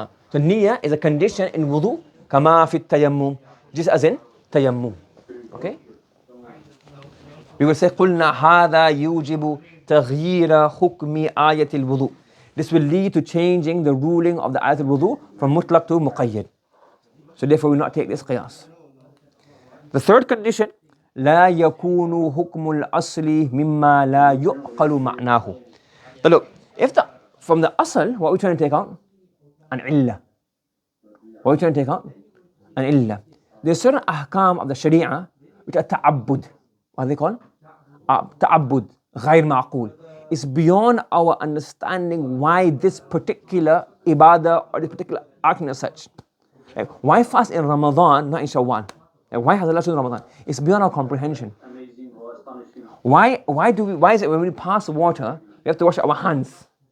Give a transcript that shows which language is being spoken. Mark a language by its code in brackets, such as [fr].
[en] So niyyah is a condition in wudu, kama fi tayammum, just as in tayammum. Okay? We will say [ar] قلنا هذا يوجب تغيير حكم آية الوضوء. [en] This will lead to changing the ruling of the ayat al-wudu from mutlaq to muqayyad. So therefore we will not take this qiyas. The third condition, [ar] لا يكون حكم الأصل مما لا يعقل معناه. [en] So look, if from the asl, what are we trying to take out? An illah. What are we trying to take out? An illah. There's certain ahkam of the sharia which are ta'abbud. What are they called? [ar] Ta'abbud, غير معقول. [en] It's beyond our understanding why this particular ibadah or this particular action is such. Like, why fast in Ramadan, not in Shawwal? Like, why has Allah chosen Ramadan? It's beyond our comprehension. Why is it when we pass water, we have to wash our hands?